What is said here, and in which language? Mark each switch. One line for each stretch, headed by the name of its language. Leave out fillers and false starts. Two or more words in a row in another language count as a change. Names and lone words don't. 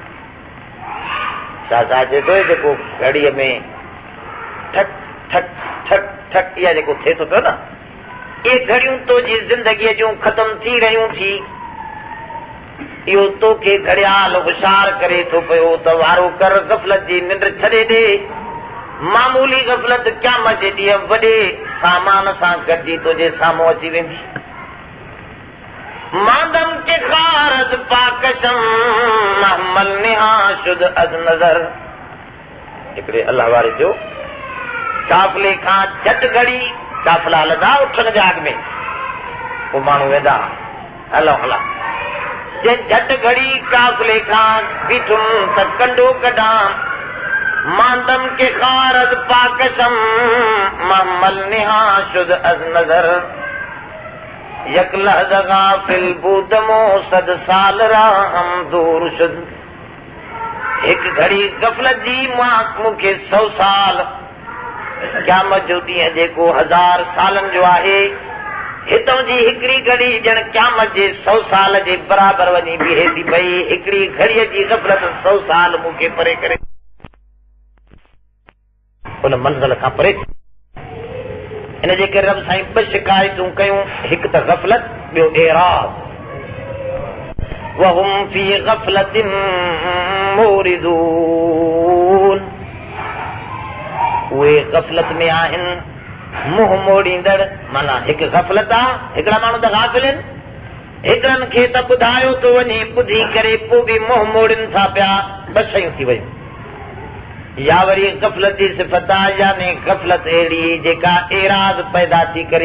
Sindhi: शाह साहिब चए थो जेको घड़ीअ में ठक ठक ठक ठक इहा जेको थिए थो पियो न, इहे घड़ियूं तुंहिंजी ज़िंदगीअ जूं ख़तम थी रहियूं थी। इहो तोखे घड़ियाल होशियार करे थो पियो त वारो कर, गफ़लत जी निंड छॾे ॾे। मामूली गफ़लत क़यामत जे ॾींहुं वॾे सामान सां गॾिजी तुंहिंजे साम्हूं अची वेंदी।
Persian: ماندم که خار از پا کشم محمل نهان شد از نظر.
Sindhi: हिकिड़े अल्लाह वारे जो काफ़िले खां झटि घड़ी, काफ़िला लॻा उठण जाग में, पोइ माण्हू वेंदा हलो हला। जे झटि घड़ी काफ़िले खां बीठुमि त कंडो कढां।
Persian: ماندم که خار از پا کشم محمل نهان شد از نظر. یک لحظه غافل بودم و صد سال راهم دور شد.
Sindhi: हिकु घड़ी गफ़लत जी मूंखे 100 साल, क़यामत जो ॾींहुं जेको 1000 सालनि जो आहे, हितां जी हिकिड़ी घड़ी ॼण क़यामत जे 100 साल जे बराबरि वञी बीहे थी पई। हिकिड़ी घड़ीअ जी गफ़लत 100 साल मूंखे परे करे उन मंज़िल खां परे। इन जे करे रब साईं 2 शिकायतूं कयूं, हिकु त गफ़लत, ॿियो एराज़।
Arabic: وهم في غفلة معرضون,
Sindhi: उहे गफ़लत में आहिनि, मुंहुं मोड़ींदड़। माना हिकु गफ़लत आहे, हिकिड़ा माण्हू त गाफ़िल आहिनि, हिकिड़नि खे त ॿुधायो थो वञे, ॿुधी करे पोइ बि मुंहुं मोड़नि था पिया। 2 शयूं थी वयूं। या वरी गफ़लत जी सिफ़त आहे, यानी गफ़लत अहिड़ी जेका एराज़ पैदा थी करे।